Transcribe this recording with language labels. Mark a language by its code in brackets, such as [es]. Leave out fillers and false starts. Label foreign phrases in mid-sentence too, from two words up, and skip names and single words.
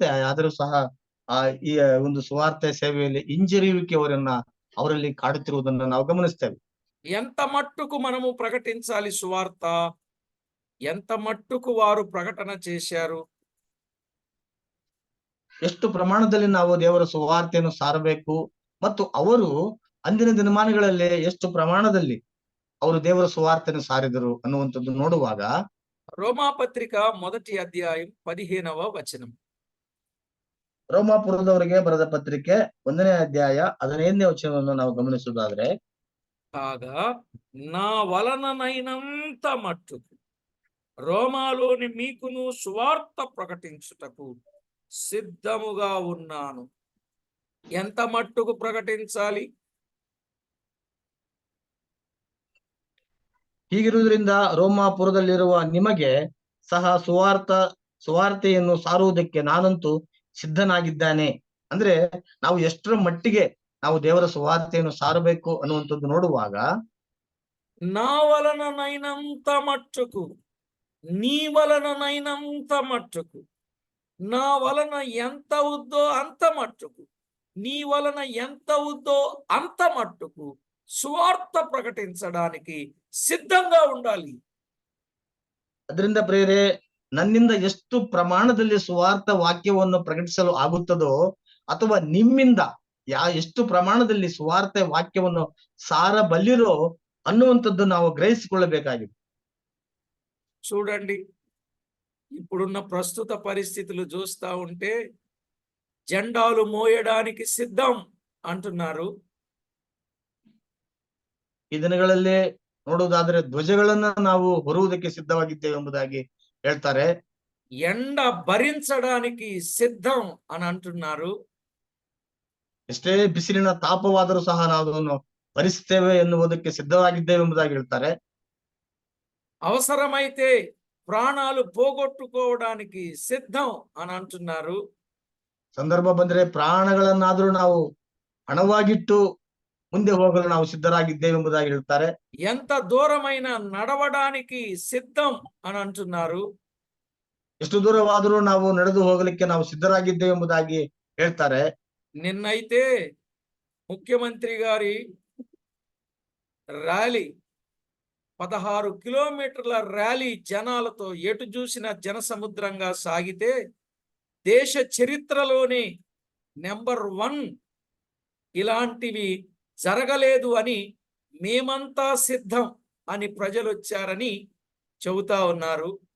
[kn] ಆದರೂ ಸಹ ಈ ಒಂದು ಸುವಾರ್ತೆ ಸೇವೆಯಲ್ಲಿ ಹಿಂಜರಿಯುವಿಕೆ ಅವರಲ್ಲಿ ಕಾಡುತ್ತಿರುವುದನ್ನು ನಾವು ಗಮನಿಸ್ತೇವೆ. [te] ఎంత మట్టుకు మనము ప్రకటించాలి సువార్త, ఎంత మట్టుకు వారు ప్రకటన చేశారు, [kn] ಎಷ್ಟು ಪ್ರಮಾಣದಲ್ಲಿ ನಾವು ದೇವರ ಸುವಾರ್ತೆಯನ್ನು ಸಾರಬೇಕು ಮತ್ತು ಅವರು ಅಂದಿನ ದಿನಮಾನಗಳಲ್ಲಿ ಎಷ್ಟು ಪ್ರಮಾಣದಲ್ಲಿ ಅವರು ದೇವರ ಸುವಾರ್ತೆಯನ್ನು ಸಾರಿದರು ಅನ್ನುವಂಥದ್ದು ನೋಡುವಾಗ [te] రోమాపత్రిక 1వ అధ్యాయం 15వ వచనం. [kn] ರೋಮಾಪುರದವರಿಗೆ ಬರೆದ ಪತ್ರಿಕೆ 1ನೇ ಅಧ್ಯಾಯ 15ನೇ ವಚನವನ್ನು ನಾವು ಗಮನಿಸುವುದಾದ್ರೆ, [te] కాగా నా వలననైనంత మట్టుకు రోమాలోని మీకును సువార్త ప్రకటించుటకు సిద్ధముగా ఉన్నాను. ఎంత మట్టుకు ప్రకటించాలి? [kn] ಹೀಗಿರುವುದರಿಂದ ರೋಮಾಪುರದಲ್ಲಿರುವ ನಿಮಗೆ ಸಹ ಸುವಾರ್ತೆಯನ್ನು ಸಾರುವುದಕ್ಕೆ ನಾನಂತೂ ಸಿದ್ಧನಾಗಿದ್ದಾನೆ. ಅಂದ್ರೆ ನಾವು ಎಷ್ಟರ ಮಟ್ಟಿಗೆ ನಾವು ದೇವರ ಸುವಾರ್ತೆಯನ್ನು ಸಾರಬೇಕು ಅನ್ನುವಂಥದ್ದು ನೋಡುವಾಗ, [te] నా వలననైనంత మట్టుకు, నీ వలననైనంత మట్టుకు, నా వలన ఎంత అవుద్దో అంత మట్టుకు, నీ వలన ఎంత అవుద్దో అంత మట్టుకు సువార్త ప్రకటించడానికి సిద్ధంగా ఉండాలి. [kn] ಅದರಿಂದ ಪ್ರೇರೆ, ನನ್ನಿಂದ ಎಷ್ಟು ಪ್ರಮಾಣದಲ್ಲಿ ಸುವಾರ್ಥ ವಾಕ್ಯವನ್ನು ಪ್ರಕಟಿಸಲು ಆಗುತ್ತದೋ ಅಥವಾ ನಿಮ್ಮಿಂದ ಎಷ್ಟು ಪ್ರಮಾಣದಲ್ಲಿ ಸುವಾರ್ತೆ ವಾಕ್ಯವನ್ನು ಸಾರಬಲ್ಲಿರೋ ಅನ್ನುವಂಥದ್ದು ನಾವು ಗ್ರಹಿಸಿಕೊಳ್ಳಬೇಕಾಗಿದೆ. [te] చూడండి, ఇప్పుడున్న ప్రస్తుత పరిస్థితులు చూస్తా ఉంటే జెండాలు మోయడానికి సిద్ధం అంటున్నారు. [kn] ಈ ದಿನಗಳಲ್ಲಿ ನೋಡುವುದಾದ್ರೆ ಧ್ವಜಗಳನ್ನ ನಾವು ಹೊರುವುದಕ್ಕೆ ಸಿದ್ಧವಾಗಿದ್ದೇವೆ ಎಂಬುದಾಗಿ ಹೇಳ್ತಾರೆ. [te] ఎండ భరించడానికి సిద్ధం అని అంటున్నారు. [kn] ಎಷ್ಟೇ ಬಿಸಿಲಿನ ತಾಪವಾದರೂ ಸಹ ನಾವು ಅದನ್ನು ಭರಿಸುತ್ತೇವೆ ಎನ್ನುವುದಕ್ಕೆ ಸಿದ್ಧವಾಗಿದ್ದೇವೆ ಎಂಬುದಾಗಿ ಹೇಳ್ತಾರೆ. [te] అవసరమైతే ప్రాణాలు పోగొట్టుకోవడానికి సిద్ధం అని అంటున్నారు. [kn] ಸಂದರ್ಭ ಬಂದ್ರೆ ಪ್ರಾಣಗಳನ್ನಾದ್ರೂ ನಾವು ಹಣವಾಗಿಟ್ಟು ಮುಂದೆ ಹೋಗಲು ನಾವು ಸಿದ್ಧರಾಗಿದ್ದೇವೆ ಎಂಬುದಾಗಿ ಹೇಳ್ತಾರೆ. [te] ఎంత దూరమైన నడవడానికి సిద్ధం అని అంటున్నారు. [kn] ಎಷ್ಟು ದೂರವಾದರೂ ನಾವು ನಡೆದು ಹೋಗಲಿಕ್ಕೆ ನಾವು ಸಿದ್ಧರಾಗಿದ್ದೇವೆ ಎಂಬುದಾಗಿ ಹೇಳ್ತಾರೆ. [te] నిన్నైతే ముఖ్యమంత్రి గారి ర్యాలీ 16 కిలోమీటర్ల ర్యాలీ జనాలతో ఎటు చూసిన జనసముద్రంగా సాగితే దేశ చరిత్రలోనే నెంబర్ 1 ఇలాంటివి జరగలేదు అని మేమంతా సిద్ధం అని ప్రజలు వచ్చారని చెబుతా ఉన్నారు.